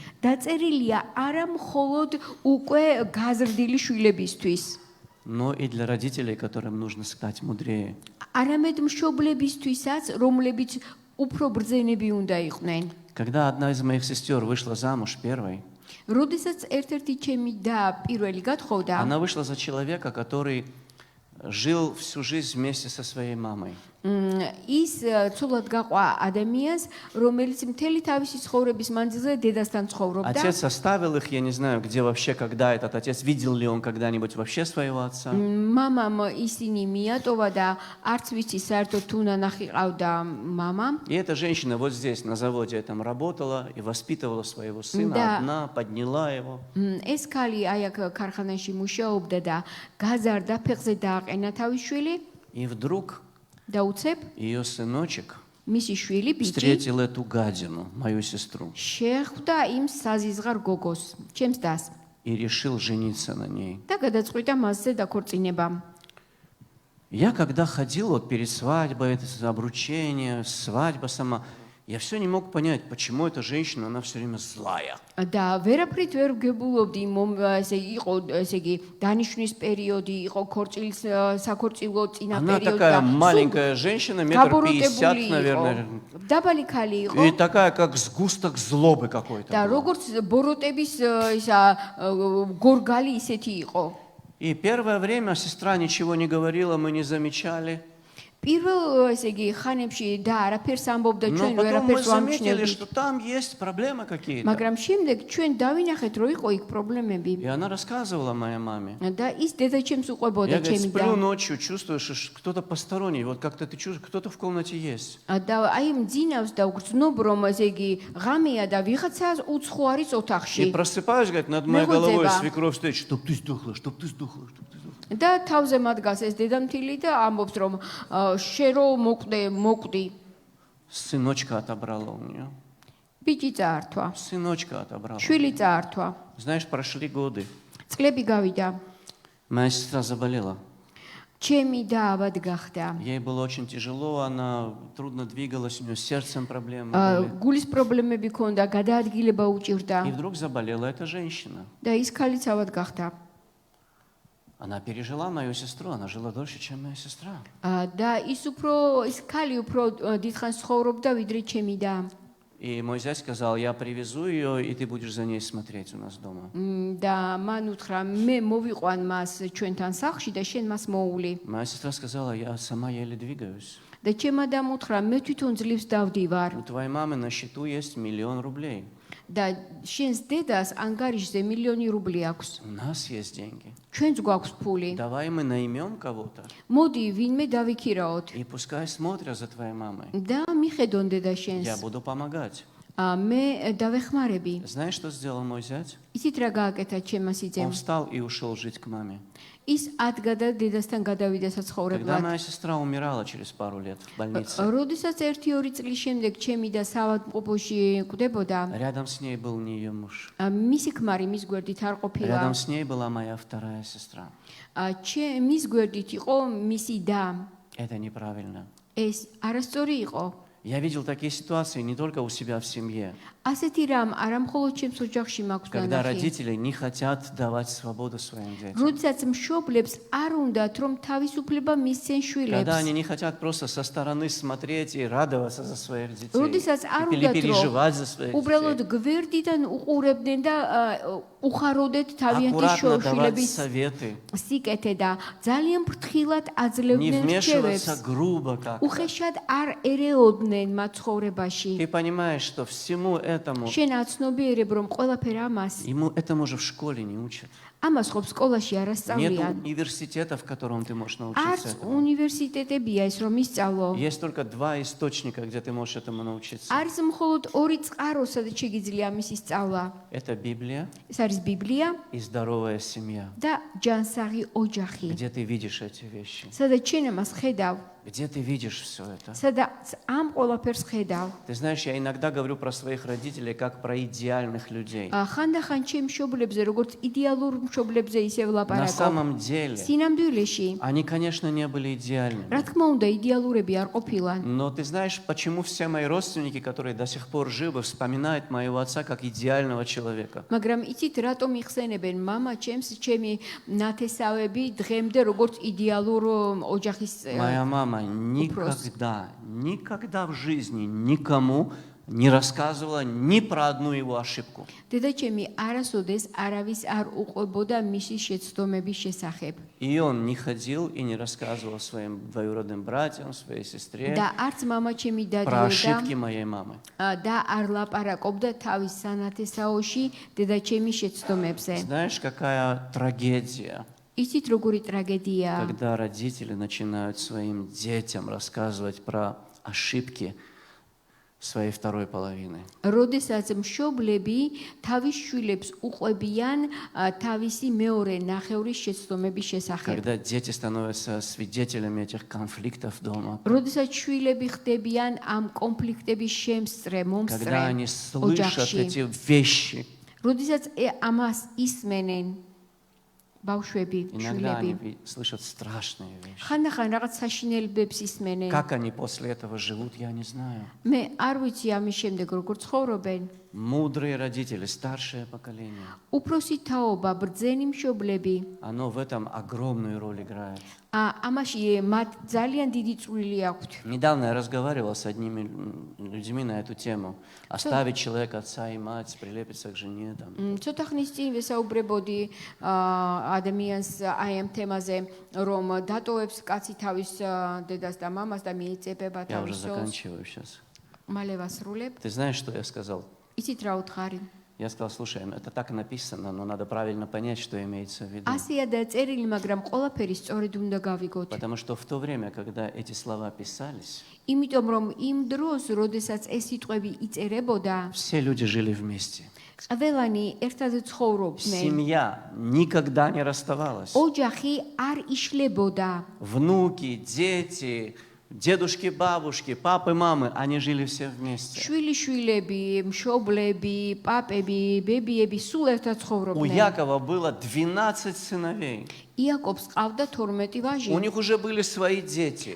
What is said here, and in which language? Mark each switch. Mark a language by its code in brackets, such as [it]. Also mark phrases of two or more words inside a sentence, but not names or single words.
[ka] დაწერილია არა მხოლოდ უკვე გაზრდილი შვილებისთვის, [ru] но и для родителей, которым нужно стать мудрее. [ka] არამედ მშობლებისთვისაც, რომლებიც უფრო ბრძენები უნდა იყვნენ. [ru] Когда одна из моих сестер вышла замуж первой, [ka] როდესაც ერთ-ერთი ჩემი და პირველი გათხოვდა, [ru] она вышла за человека, который жил всю жизнь вместе со своей мамой. [ka] ის ცოლად გაყვა ადამიანს, რომელიც მთელი თავისი ცხოვრების მანძილზე დედასთან ცხოვრობდა. [ru] Отец оставил их, я не знаю, где вообще, когда этот отец, видел ли он когда-нибудь вообще своего отца. [ka] მამამ ისინი მიატოვა და არც ვიცი საერთოდ თუ ნანახი ყავდა მამამ. [ru] И эта женщина вот здесь, на заводе этом работала и воспитывала своего сына одна, подняла его. [ka] ეს ქალი აი აქ ქარხანაში მუშაობდა და გაზარდა, ფეხზე დააყენა თავის შვილი [ru] И вдруг [ka] და უცებ [ru] ее сыночек [ka] მისი შვილი ბიჭი [ru] встретил эту гадину, мою сестру, [ka] შეხვდა იმ საზიზღარ გოგოს, ჩემს დას [ru] и решил жениться на ней. [ka] და გადაწყვიტა მასზე დაქორწინება. [ru] Я когда ходил вот перед свадьбой, это обручение, свадьба сама, я все не мог понять, почему эта женщина, она все время злая. [ka] და ვერაფრით ვერ ვგებულობდი, ესე იყო, ესე იგი, დანიშნვის პერიოდი, იყო ქორწილის საქორწილო წინა [ru] Она [ka] პერიოდი [ru] такая маленькая женщина, 1,50 м, наверное. [ka] დაბალი ქალი იყო. [ru] И такая, как сгусток злобы какой-то. [ka] და [ru] была. [ka] როგორც ბოროტების ისა გორგალი ისეთი იყო. [ru] И первое время сестра ничего не говорила, мы не замечали. [ka] პირველ ესე იგი ხანებში და არაფერს ამბობდა, [ru] Но [ka] ჩვენ [ru] потом мы [ka] ვერაფერს [ru] заметили, [ka] ვამჩნევდით. [ru] что там есть проблемы какие-то. [ka] მაგრამ შემდეგ ჩვენ დავინახეთ, რომ იყო იქ პრობლემები. [ru] И она рассказывала моей маме. [ka] და ის დედაჩემს უყვებოდა [ru] Я, говорит, [ka] ჩემი და. [ru] сплю ночью, чувствую, что кто-то посторонний. Вот как-то ты чувствуешь, кто-то в комнате есть. [ka] და აი მძინავს და გრძნობ, რომ ესე იგი ღამეა და ვიღაცა უცხო არის [ru] И [ka] ოთახში. [ru] просыпаюсь, говорит, над моей Мегоцеба. головой свекровь стоит, чтоб ты сдохла, чтоб ты сдохла, чтоб ты сдохла. [ka] და თავზე მადგას ეს დედამთილი და ამბობს, რომ შე რო მოკვდი. [ru] Сыночка отобрала у нее. [ka] ბიჭი წაართვა. [ru] Сыночка отобрала. [ka] შვილი წაართვა. [ru] Знаешь, прошли годы. [ka] წლები გავიდა. [ru] Моя сестра заболела. [ka] ჩემი და ავად გახდა. [ru] Ей было очень тяжело, она трудно двигалась, у нее с сердцем проблемы были. [ka] გულის პრობლემები ქონდა, გადაადგილება უჭირდა [ru] И вдруг заболела эта женщина. [ka] და ის ქალიც ავად გახდა. [ru] Она пережила мою сестру, она жила дольше, чем моя сестра. [ka] და ის ქალი უფრო დიდხანს ცხოვრობდა ვიდრე ჩემი და. [ru] И мой зять сказал: я привезу ее, и ты будешь за ней смотреть у нас дома. [ka] და მან უთხრა, მე მოვიყვან მას ჩვენთან სახლში და შენ მას მოული. [ru] Моя сестра сказала: я сама еле двигаюсь. [ka] და ჩემ ადამ უთხრა, მე თვითონ ძლივს დავდივარ. [ru] У твоей мамы на счету есть 1 000 000 рублей. [ka] და შენს დედას ანგარიშზე 1 მილიონი რუბლი აქვს. [ru] У нас есть деньги. [ka] ჩვენც გვაქვს ფული. [ru] Давай мы наймем кого-то, [ka] მოდი ვინმე დავიქირაოთ [ru] и пускай смотрят за твоей мамой. [ka] და მიხედონ დედა შენს. [ru] Я буду помогать. [ka] მე დავეხმარები. [ru] Знаешь, что сделал мой зять? [ka] იცით რა გააკეთა ჩემმა [ru] Он [ka] სიძემ? [ru] встал и ушел жить к маме. [ka] ის ადგა და დედასთან გადავიდა [ru] Когда [ka] საცხოვრებლად. [ru] моя сестра умирала через пару лет в больнице, [ka] როდესაც 1-2 წლის შემდეგ ჩემი და საავადმყოფოში კვდებოდა, [ru] рядом с ней был не ее муж. [ka] მისი ქმარი მის გვერდით არ ყოფილა. [ru] Рядом с ней была моя вторая сестра. [ka] მის გვერდით იყო მისი და. [ru] Это неправильно. [ka] ეს არასწორი იყო. [ru] Я видел такие ситуации не только у себя в семье. [ka] ასეთი რამ არა მხოლოდ ჩემს ოჯახში მაქვს [ru] Когда [ka] ნანახი. [ru] родители не хотят давать свободу своим детям. [ka] როდესაც მშობლებს არ უნდათ რომ თავისუფლება მისცენ [ru] Когда [ka] შვილებს. [ru] они не хотят просто со стороны смотреть и радоваться за своих детей. [ka] როდესაც არ [ru] Или [ka] უნდათ რომ [ru] переживать за своих [ka] უბრალოდ [ru] детей. [ka] გვერდიდან უყურებდნენ და უხაროდეთ თავიანთი [ru] Аккуратно давать [ka] შვილების [ru] советы. [ka] სიკეთე და ძალიან ფრთხილად [ru] Не [ka] აძლევდნენ [ru] вмешиваться [ka] რჩევებს. [ru] грубо как-то. [ka] უხეშად არ ერეოდნენ მათ ცხოვრებაში. [ru] Ты понимаешь, что всему этому, [ka] შენ აცნობიერებ რომ ყველაფერ ამას [ru] этому же в школе не учат. [ka] ამას ხო სკოლაში არ [ru] Нет [ka] ასწავლიან. [ru] университета, в котором ты можешь [ka] არც [ru] научиться этому. [ka] უნივერსიტეტებია ის რომ ისწავლო. [ru] Есть только два источника, где ты можешь этому научиться. [ka] არის მხოლოდ ორი წყარო, სადაც შეგიძლია ამის ისწავლა. [ru] Это Библия [ka] ეს არის ბიბლია [ru] и здоровая семья. [ka] და ჯანსაღი ოჯახი. [ru] Где ты видишь эти вещи? [ka] სადაც შენ ამას ხედავ, [ru] Где ты видишь все это? [ka] სადაც ამ ყველაფერს ხედავ. [ru] Ты знаешь, я иногда говорю про своих родителей как про идеальных людей. [ka] ხანდახან ჩემ მშობლებზე, როგორც იდეალურ მშობლებზე ისევ [ru] На [ka] ლაპარაკობ. [ru] самом деле, [ka] სინამდვილეში, [ru] они, конечно, не были идеальными. [ka] რა თქმა უნდა, იდეალურები არ ყოფილან. [ru] Но ты знаешь, почему все мои родственники, которые до сих пор живы, вспоминают моего отца как идеального человека? [ka] მაგრამ იცით რატომ იხსენებენ მამა ჩემს, ჩემი ნათესავები დღემდე როგორც იდეალურ ოჯახის [ru] Моя мама никогда в жизни никому не рассказывала ни про одну его ошибку. [ka] დედა ჩემი არასოდეს არავის არ უყვებოდა მისი შეცდომების შესახებ. [ru] И он не ходил и не рассказывал своим двоюродным братьям, своей сестре [ka] და არც მამა ჩემი [ru] про [ka] დადიოდა [ru] ошибки моей мамы. [ka] და არ ლაპარაკობდა თავის სანათესაოში დედა ჩემი შეცდომებზე. [ru] Знаешь, какая трагедия, [ka] იცით როგორი ტრაგედია? [ru] когда родители начинают своим детям рассказывать про ошибки своей второй половины. [ka] როდესაც მშობლები თავის შვილებს უყვებიან თავისი მეორე ნახევრის შეცდომების შესახებ. [ru] Когда дети становятся свидетелями этих конфликтов дома. [ka] როდესაც შვილები ხდებიან ამ კონფლიქტების შემსწრე, მომსწრე [ru] Когда они слышат [ka] ოჯახში. [ru] эти вещи. [ka] როდესაც ამას ისმენენ ბავშვები, [ru] Иногда [ka] შვილები. [ru] они слышат страшные вещи. [ka] ხანდახან რაღაც საშინელებებს ისმენენ. [ru] Как они после этого живут, я не знаю. [ka] მე არ ვიცი ამის შემდეგ როგორ ცხოვრობენ. [ru] Мудрые родители, старшее поколение, [ka] უფროსი თაობა, ბრძენი მშობლები, [ru] оно в этом огромную роль играет. [ka] ამაში მათ ძალიან დიდი წვლილი აქვთ. [ru] Недавно я разговаривал с одними людьми на эту тему. Оставить человека, отца и мать, прилепиться к жене. Там. [ka] ცოტა ხნის წინ ვესაუბრებოდი ადამიანს აი ამ თემაზე, რომ დატოვებს კაცი თავის დედას და მამას და მიიწებება [ru] Я уже [ka] თავის სოლს. [ru] заканчиваю сейчас. [ka] მალე ვასრულებ. [ru] Ты знаешь, что я сказал? [ka] იცით რა უთხარი? [ru] Я сказал, слушай, это так написано, но надо правильно понять, что имеется в виду. [ka] ასია დაწერილი, მაგრამ ყველაფერი სწორედ უნდა გავიგოთ. [ru] Потому что в то время, когда эти слова писались, [ka] იმიტომ რომ იმ დროს, როდესაც ეს სიტყვები იწერებოდა, [ru] все люди жили вместе. [ka] ყველანი ერთად ცხოვრობდნენ. [ru] Семья никогда не расставалась. [ka] ოჯახი არ იშლებოდა. [ru] Внуки, дети, дедушки, бабушки, папы, мамы, они жили все вместе. [ka] შვილიშვილები, მშობლები, პაპები, ბებიები სულ ერთად [ru] У [ka] ცხოვრობდნენ. [ru] Якова было 12 сыновей. [ka] იაკობს ყავდა 12 ვაჟი. [ru] У них уже были свои дети.